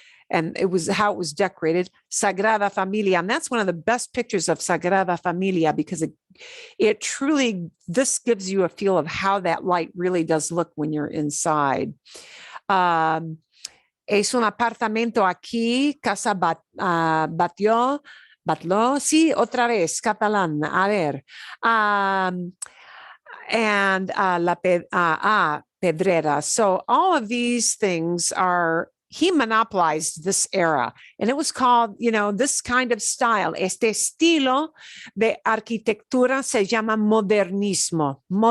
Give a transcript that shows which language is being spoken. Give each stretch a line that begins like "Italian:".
English: And it was how it was decorated, Sagrada Familia. And that's one of the best pictures of Sagrada Familia because it truly, this gives you a feel of how that light really does look when you're inside.
Spanish: Es un apartamento aquí, Casa Batlló, sí, otra vez, catalán, a ver.
English: And La Pedrera. So all of these things are he monopolized this era, and it was called, this kind of style.
Spanish: Este estilo de arquitectura se llama modernismo.